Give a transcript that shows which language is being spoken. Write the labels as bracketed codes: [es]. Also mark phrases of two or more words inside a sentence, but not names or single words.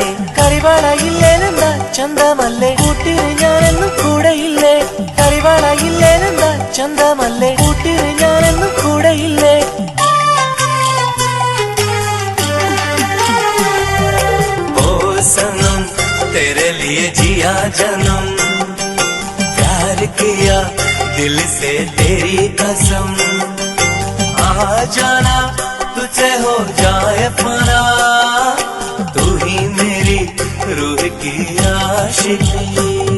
[ml] കരിവളയില്ലേനെന്താ ചന്തമല്ലേ കൂട്ടിന് ഞാനെന്നും കൂടെയില്ലേ, കരിവളയില്ലേനെന്താ ചന്തമല്ലേ കൂട്ടിന് ഞാനെന്നും കൂടെയില്ലേ. [hi] ओ सनम तेरे लिए जिया जन्म, प्यार किया दिल से तेरी कसम, आ जाना तुझे हो जाए फना, तू ही मेरी रूह की आशिकी.